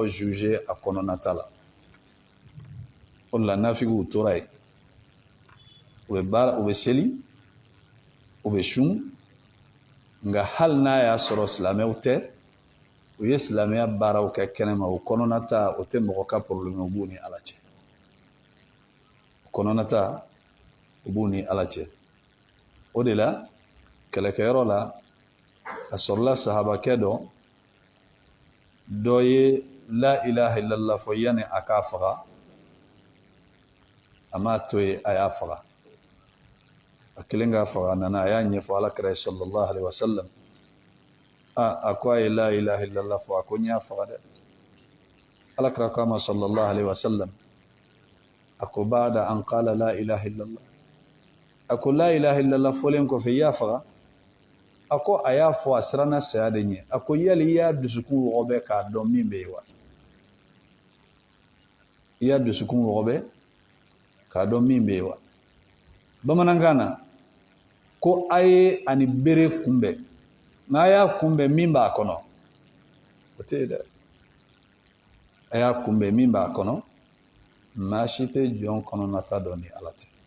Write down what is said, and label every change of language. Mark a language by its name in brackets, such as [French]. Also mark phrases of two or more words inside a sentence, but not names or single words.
[Bambara] juger a kɔnɔnata la o la nafigiw tora yen u bɛ seli u bɛ sun nka hali n'a y'a sɔrɔ silamɛw tɛ u ye silamɛya baaraw kɛ kɛnɛma o kɔnɔnata o tɛ mɔgɔ ka problème u b'u ni ala cɛ kɔnɔnata u b'u ni ala cɛ o de la kɛlɛkɛyɔrɔ la a sɔrɔla sahabakɛ dɔ ye [Arabic] لا إله إلا الله [Bambara] fɔ yanni a k'a faga a m'a to ye a y'a faga a kelen k'a faga a nana a y'a ɲɛfɔ alakira [Arabic] صلى الله عليه وسلم [Bambara] a ko a ye [Arabic] لا إله إلا الله [Bambara] fɔ a ko n y'a faga dɛ alakira ko a ma [Arabic] صلى الله عليه وسلم [Bambara] a ko [Arabic] بعد أن قال لا إله إلا الله [Bambara] a ko [Arabic] لا إله إلا الله [Bambara] fɔlen kɔfɛ i y'a faga a ko a y'a fɔ a siranna saya de ɲɛ a ko yali i y'a dusukun wɔgɔbɛ k'a dɔn min bɛ yen wa i y'a dusukun wɔgɔbɛ k'a dɔn min bɛ yen wa bamanankan na ko a ye ani bere kunbɛn n'a y'a kunbɛn min b'a kɔnɔ o tɛ yen dɛ a y'a kunbɛn min b'a kɔnɔ maa si tɛ jɔn kɔnɔnata dɔn ni ala tɛ